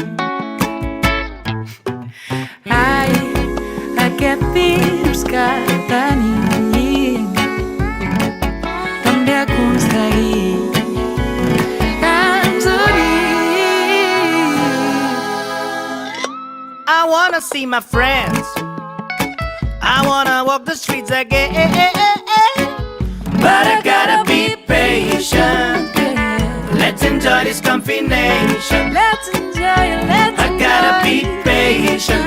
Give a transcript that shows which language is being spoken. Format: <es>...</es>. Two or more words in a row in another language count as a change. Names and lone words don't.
<ca>Ai, aquest virus que tenim també ha aconseguit que ens unim.</ca> <en>I wanna see my friends. I wanna walk the streets again. But I gotta be patient. Let's enjoy this combination. Let's enjoy it, let's I gotta be enjoy patient.</en>